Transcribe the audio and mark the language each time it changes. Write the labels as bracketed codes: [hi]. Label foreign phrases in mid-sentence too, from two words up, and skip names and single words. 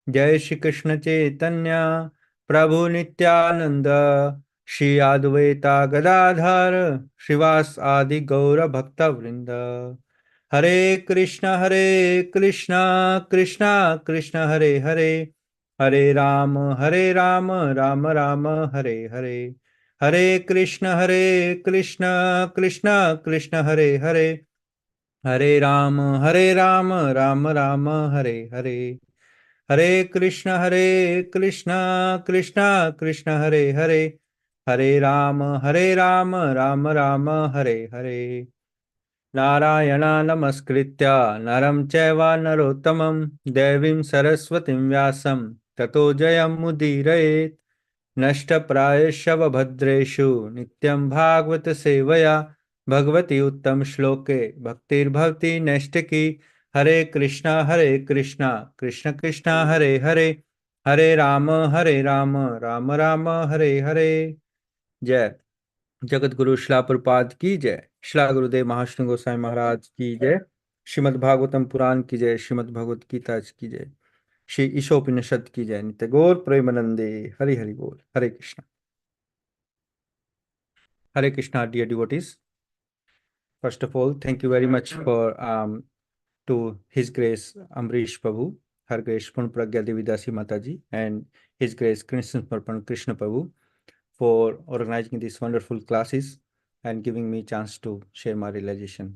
[sa] जय श्री कृष्ण चैतन्य प्रभु नित्यानंद श्री अद्वैता गदाधर श्रीवास आदि गौर भक्त वृंद। हरे कृष्णा कृष्णा कृष्ण हरे हरे, हरे राम राम राम हरे हरे। हरे कृष्णा कृष्णा कृष्ण हरे हरे, हरे राम राम राम हरे हरे। हरे कृष्णा कृष्णा कृष्ण हरे हरे, हरे राम राम राम हरे हरे। नारायण नमस्कृत्य नरं चैव नरोत्तमं देवीं सरस्वतीं व्यासं ततो जयमुदीरयेत्। नष्टप्रायेषु भद्रेषु नित्यं भागवत सेवया भगवती उत्तम श्लोके भक्तिर्भवति नैष्टिकी। हरे कृष्णा कृष्ण कृष्ण हरे हरे, हरे राम राम राम हरे हरे। [hi] जय जगत गुरु शिला प्रभुपाद की जय। शिला गुरुदेव महाश्री गोसाई महाराज की जय। श्रीमद् भागवतम पुराण की जय। श्रीमद् भगवत गीता की जय। श्री ईशोपनिषद की जय। [bn] नित्य गौर प्रेमानंदे हरि हरि बोल। [sa] हरे कृष्णा। Hare Krishna, [en] dear devotees. First of all, thank you very much for to His Grace Amrish Prabhu, Her Grace Purna Pragya Devidasi Mataji, and His Grace Krishna Parpan Krishna Prabhu for organizing these wonderful classes and giving me chance to share my realization.